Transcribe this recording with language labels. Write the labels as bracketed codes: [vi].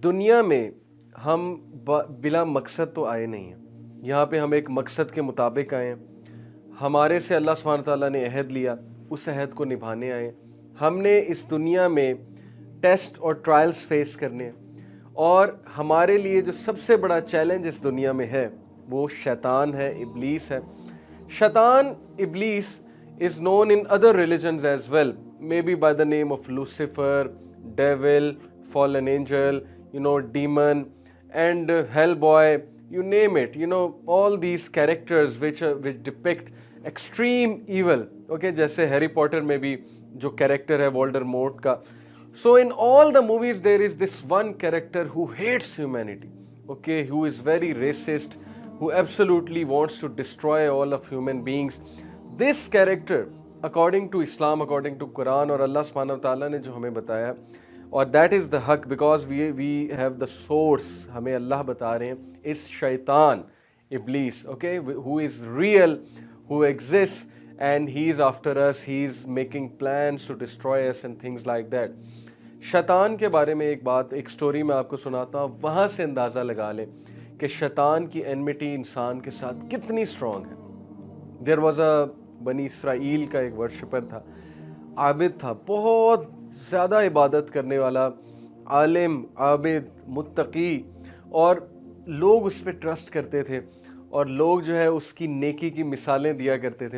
[ur] دنیا میں ہم بلا مقصد تو آئے نہیں ہیں، یہاں پہ ہم ایک مقصد کے مطابق آئے ہیں. ہمارے سے اللہ سبحانہ تعالیٰ نے عہد لیا، اس عہد کو نبھانے آئے. ہم نے اس دنیا میں ٹیسٹ اور ٹرائلز فیس کرنے ہیں، اور ہمارے لیے جو سب سے بڑا چیلنج اس دنیا میں ہے وہ شیطان ہے، ابلیس ہے. [en] شیطان، ابلیس is known in other religions as well, maybe by the name of Lucifer, devil, fallen angel, demon, and hellboy, you name it. All these characters which depict extreme evil. [ur] Okay, جیسے ہیری پوٹر میں بھی جو character ہے وولڈرمورٹ کا. [en] So in all the movies there is this one character who hates humanity, okay, who is very racist, who absolutely wants to destroy all of human beings. This character, according to Islam, according to Quran [ur] اور اللہ سبحانہ وتعالیٰ نے جو ہمیں بتایا، [en] اور that is the حق because we have the source، [ur] ہمیں اللہ بتا رہے ہیں، اس شیطان ابلیس، [en] okay, who is real, who exists and he is after us, he is making plans to destroy us and things like that. [ur] شیطان کے بارے میں ایک سٹوری میں آپ کو سناتا ہوں، وہاں سے اندازہ لگا لیں کہ شیطان کی انمیٹی انسان کے ساتھ کتنی اسٹرانگ ہے. [en] there was a [ur] بنی اسرائیل کا ایک ورشپر تھا، عابد تھا، بہت زیادہ عبادت کرنے والا، عالم، عابد، متقی، اور لوگ اس پہ ٹرسٹ کرتے تھے، اور لوگ جو ہے اس کی نیکی کی مثالیں دیا کرتے تھے.